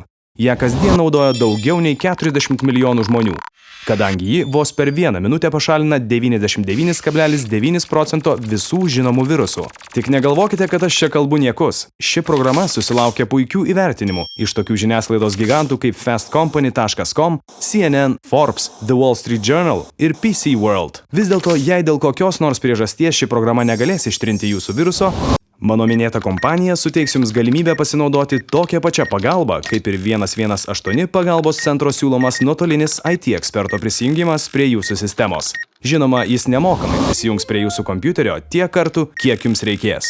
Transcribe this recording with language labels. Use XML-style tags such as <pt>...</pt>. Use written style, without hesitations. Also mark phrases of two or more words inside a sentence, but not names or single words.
<lt>Ją kasdien naudoja daugiau nei 40 milijonų žmonių, kadangi ji vos per 1 minutę pašalina 99,9% visų žinomų virusų. Tik negalvokite, kad aš čia kalbu niekus. Ši programa susilaukė puikių įvertinimų iš tokių žiniasklaidos gigantų kaip fastcompany.com, CNN, Forbes, The Wall Street Journal ir PC World. Vis dėlto, jei dėl kokios nors priežasties ši programa negalės ištrinti jūsų viruso, mano minėta kompanija suteiks jums galimybę pasinaudoti tokią pačią pagalbą, kaip ir 118 pagalbos centro siūlomas nuotolinis IT eksperto prisijungimas prie jūsų sistemos. Žinoma, jis nemokamai prisijungs prie jūsų kompiuterio tiek kartų, kiek jums reikės.</lt>